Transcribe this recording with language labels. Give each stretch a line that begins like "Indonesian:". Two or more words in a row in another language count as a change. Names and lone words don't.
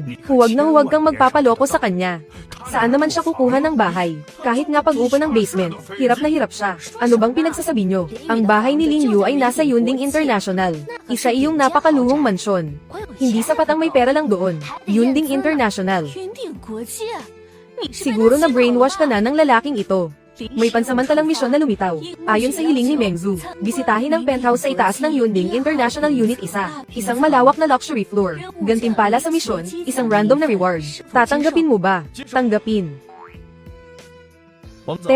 Filipino: Huwag na huwag kang magpapaloko sa kanya. Saan naman siya kukuha ng bahay? Kahit nga pag-upo ng basement, hirap na hirap siya. Ano bang pinagsasabi nyo? Ang bahay ni Lin Yu ay nasa Yunding International. Isa iyong napakaluhong mansyon. Hindi sapat ang may pera lang doon. Yunding International.
Chinese: 云顶国际，你是
Filipino: Siguro na brainwash ka na ng lalaking ito. May pansamantalang misyon na lumitaw. Ayon sa hiling ni Mengzu, bisitahin ang penthouse sa itaas ng Yunding International Unit 1. Isang malawak na
English: luxury floor.
Filipino: Gantimpala sa misyon, isang random na reward. Tatanggapin mo ba? Tanggapin.
Chinese: 我们走。